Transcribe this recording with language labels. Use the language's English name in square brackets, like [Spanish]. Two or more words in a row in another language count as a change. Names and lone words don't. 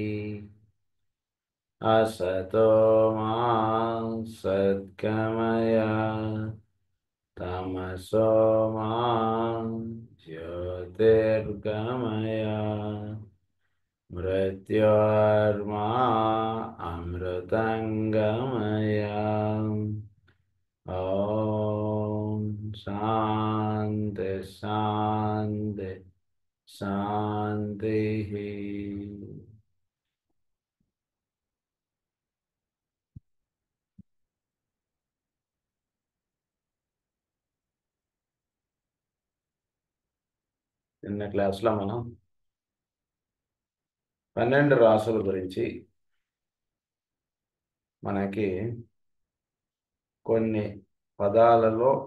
[Sanskrit] असतो मा सद्गमय तमसो मा ज्योतिर्गमय मृत्योर्मा अमृतङ्गमय। ॐ शान्ति शान्ति शान्तिः। [Telugu] నిన్న క్లాస్లో మనం 12 రాసుల గురించి మనకి కొన్ని పదాలలో